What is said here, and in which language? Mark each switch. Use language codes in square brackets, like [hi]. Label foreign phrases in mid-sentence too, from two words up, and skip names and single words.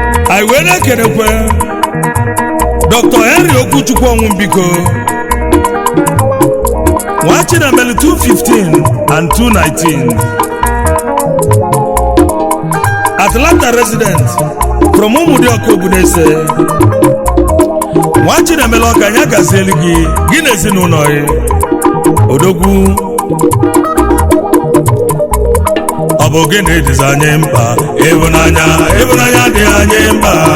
[ig] Anyị wee na-ekelekwe Doctor Henry Okwuchukwu Onwumbiko, Nwa Chinamelu two fifteen and two nineteen. [en] Atlanta resident from Umudioka Ogunese. [ig] Nwa Chinamelu Ọka, ya gazielu gị, gị na ezinụlọ gị. Odogwu. Ọ bụ gịnị dịzi anyị mkpa? Ịhụnanya, ịhụnanya dị anyị mkpa.